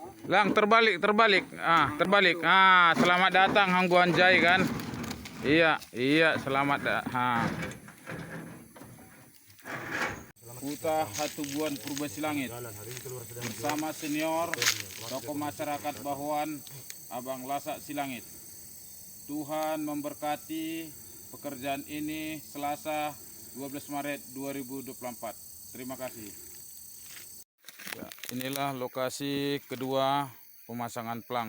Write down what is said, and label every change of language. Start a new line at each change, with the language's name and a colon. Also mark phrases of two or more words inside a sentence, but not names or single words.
Indonesian: Lang, terbalik. Terbalik. Selamat datang Hangguan Jai kan? Iya, selamat Huta Hatubuan Purba Silangit bersama senior tokoh masyarakat Bahoan Abang Lasak Silangit. Tuhan memberkati pekerjaan ini Selasa 12 Maret 2024. Terima kasih. Ya, inilah lokasi kedua pemasangan plang.